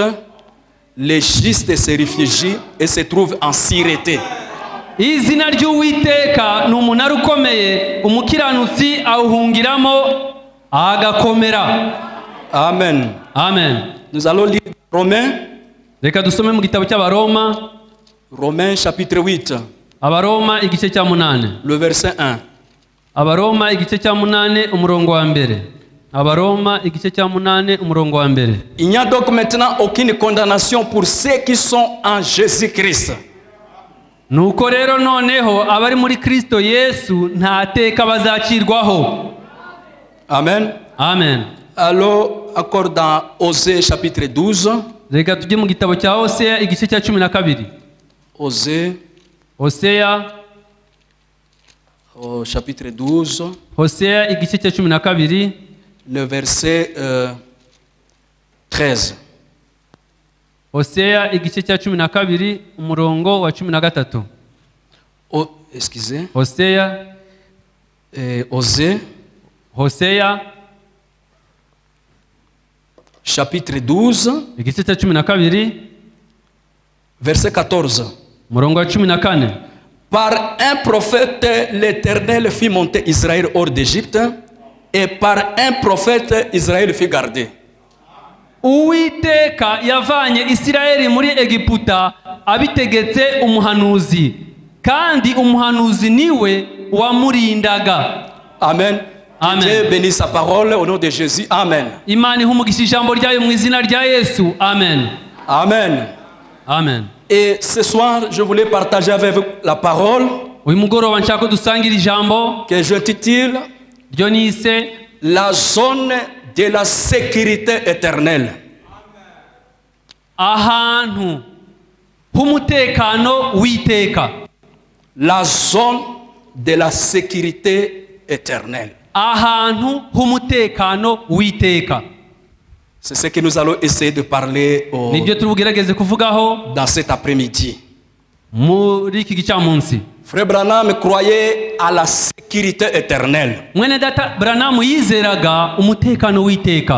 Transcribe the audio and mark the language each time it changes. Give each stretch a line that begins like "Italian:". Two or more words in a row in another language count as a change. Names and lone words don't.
French: Les justes se réfugient et se trouvent en sûreté.
Kinyarwanda: Izina ry'Uwiteka ni umunara ukomeye, umukiranutsi awuhungiramo agakomera. Amen. Amen.
French: Nous allons lire Romains.
Kinyarwanda: Reka dusome mu gitabo cy'Abaroma.
French: Romains chapitre 8.
Kinyarwanda: Abaroma igice cya 8.
French: Le verset 1.
Kinyarwanda: Abaroma igice cya 8 umurongo wa 1. Abaroma igice cya 8 umurongo wa 1.
French: Il n'y a donc maintenant aucune condamnation pour ceux qui sont en Jésus-Christ.
Kinyarwanda: Nuko rero noneho abari muri Kristo Yesu nta teka bazacirwaho. Amen. Amen.
French: Alors, encore dans Osée chapitre 12.
Kinyarwanda: Reka tujye mu gitabo cya Hosea igice cya 12. Hosea
French: chapitre 12.
Kinyarwanda: Hosea igice cya 12.
French: Le verset 13.
Kinyarwanda: Hosea igice cya 12 umurongo wa 13.
French: Excusez.
Kinyarwanda: Hosea
French: Osée.
Kinyarwanda: Hosea
French: chapitre 12.
Kinyarwanda: igice cya 12
French: verset 14.
Kinyarwanda: umurongo wa 14.
French: Par un prophète l'Éternel fit monter Israël hors d'Égypte, et par un prophète Israël fut gardé.
Kinyarwanda: Uwiteka yavanye Isirayeli muri Egiputa abitegetse umuhanuzi, kandi umuhanuzi niwe wamurindaga. Amen. Amen.
French: Dieu bénisse sa parole au nom de Jésus. Amen.
Kinyarwanda: Imana ihumugisha ijambo ryayo mu izina rya Yesu. Amen. Amen. Amen.
French: Et ce soir, je voulais partager avec vous la parole
Kinyarwanda: Uyu mugoroba nshaka dusangira ijambo
French: que j'intitule
Kinyarwanda: ryo nise
French: la zone de la sécurité éternelle.
Kinyarwanda: ahantu h'umutekano w'iteka.
French: La zone de la sécurité éternelle.
Kinyarwanda: Ahantu h'umutekano w'iteka.
French: C'est ce que nous allons essayer de parler
Kinyarwanda: nibyo tubugerageze kuvugaho
French: dans cet après-midi.
Kinyarwanda: muri iki gicamunsi.
French: Frère Branham croyait à la sécurité éternelle.
Kinyarwanda: Mwene data Branham yizeraga umutekano w'iteka.